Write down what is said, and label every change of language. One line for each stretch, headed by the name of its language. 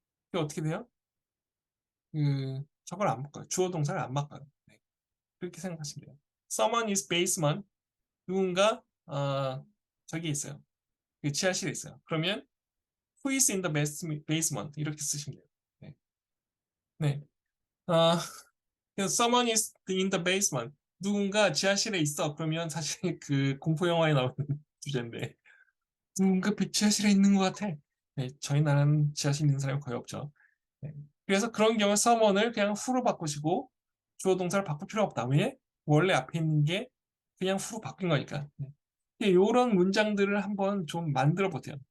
Korean: 그게 어떻게 돼요? 저걸 안 바꿔요. 주어 동사를 안 바꿔요. 네. 그렇게 생각하시면 돼요.
English: Someone is basement.
Korean: 누군가 저기 있어요. 지하실에 있어요. 그러면
English: who is in the basement
Korean: 이렇게 쓰시면 돼요. 네. 네.
English: 어, someone is in the basement.
Korean: 누군가 지하실에 있어. 그러면 사실 그 공포 영화에 나오는 주제인데 누군가 지하실에 있는 것 같아. 네, 저희 나라는 지하실 있는 사람이 거의 없죠. 네. 그래서 그런 경우 someone을 그냥 who로 바꾸시고 주어 동사를 바꿀 필요 없다. 왜? 원래 앞에 있는 게 그냥 who로 바뀐 거니까. 네. 이런 문장들을 한번 좀 만들어 보세요.